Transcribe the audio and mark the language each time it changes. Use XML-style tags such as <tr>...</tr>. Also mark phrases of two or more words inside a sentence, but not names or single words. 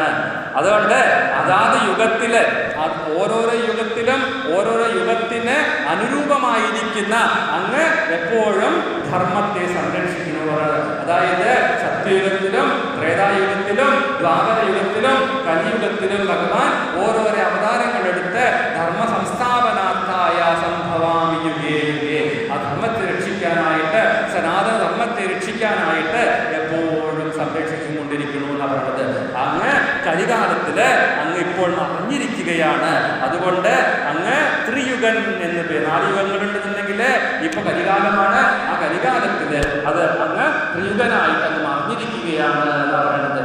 <ml>അതുകൊണ്ട് അതാത് യുഗത്തില് ഓരോരോ യുഗത്തിന് അനുരൂപമായിരിക്കുന്ന അങ്ങ് എപ്പോഴും ധർമ്മത്തെ സംരക്ഷിക്കുന്നവരാണ്. അതായത് സത്യയുഗത്തിലും ത്രേതായുഗത്തിലും ദ്വാപരയുഗത്തിലും കലിയുഗത്തിലും ഭഗവാൻ ഓരോരോ അവതാരങ്ങളെടുത്ത്</ml> <sa>ധർമ്മ സംസ്ഥാപനാർത്ഥായ സംഭവാമി യുഗേ യുഗേ,</sa> <ml>ആ ധർമ്മത്തെ രക്ഷിക്കാനായിട്ട്, സനാതന ധർമ്മത്തെ രക്ഷിക്കാനായിട്ട് എപ്പോഴും സംരക്ഷിച്ചുകൊണ്ടിരിക്കുന്നു എന്നാണ് പറഞ്ഞത്. അങ്ങ് കലികാലത്തില് അങ്ങ് ഇപ്പോൾ അറിഞ്ഞിരിക്കുകയാണ്. അതുകൊണ്ട് അങ്ങ് ത്രിയുഗൻ എന്ന് പേര്. 4 യുഗങ്ങളുണ്ടെന്നുണ്ടെങ്കിൽ ഇപ്പൊ കലികാലമാണ്. ആ കലികാലത്തില് അത് അങ്ങ് ത്രിയുഗനായിട്ട് അങ്ങ് അറിഞ്ഞിരിക്കുകയാണ് എന്നാണ് പറയുന്നത്.</ml>